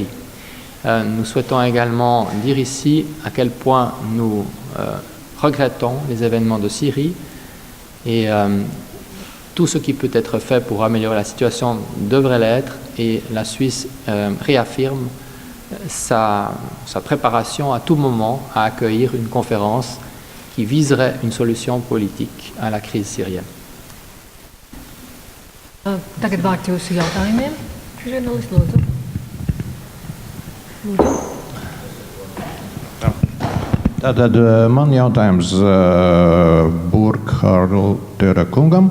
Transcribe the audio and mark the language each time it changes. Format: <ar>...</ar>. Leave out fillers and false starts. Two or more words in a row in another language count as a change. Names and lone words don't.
<fr>Nous souhaitons également dire ici à quel point nous regrettons les événements de Syrie et tout ce qui peut être fait pour améliorer la situation devrait l'être et la Suisse réaffirme sa préparation à tout moment à accueillir une conférence qui viserait une solution politique à la crise syrienne.</fr> <lv>Tagad vārds jūsu jautājumiem, žurnālisti, lūdzu. Tātad man jautājums Burkhaltera kungam.</lv>